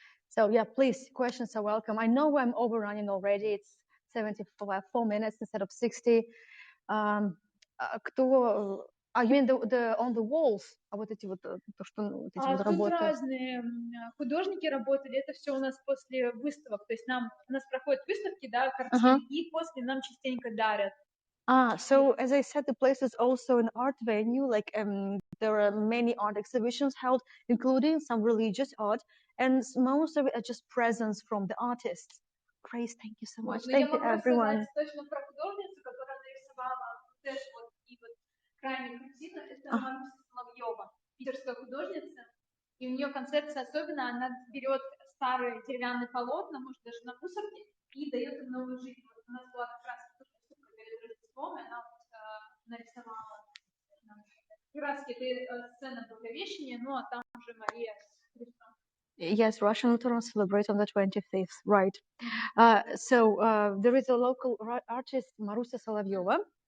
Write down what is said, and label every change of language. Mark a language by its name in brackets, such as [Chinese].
[English] So yeah, please, questions are welcome. I know I'm overrunning already. It's 74 minutes instead of 60. [Russian] Кто? [English] You mean the on the walls? [Russian] А вот эти вот то, что вот эти вот Тут работы. разные художники работали. Это все у нас после выставок. То есть у нас проходят выставки, да, картин, и после нам частенько дарят. [English] So as I said, the place is also an art venue. Like there are many art exhibitions held, including some religious art, and most of it are just presents from the artists. Grace, thank you so much. Thank you, everyone. [Russian] Точно про художницу, которая нарисовала вот эту вот и вот крайнюю картину, это Маруся Соловьева, питерская художница. И у нее концепция особенная, она берет старые деревянные полотна, может даже на мусорке, и дает им новую жизнь. Вот у нас была как раз выставка перед Рождеством, и она вот, нарисовала как раз это сцена Благовещения, ну а там уже Мария с Христом. [English] Yes, Russian Lutherans celebrate on the 25th, right? So there is a local artist, Marusia Solovyova.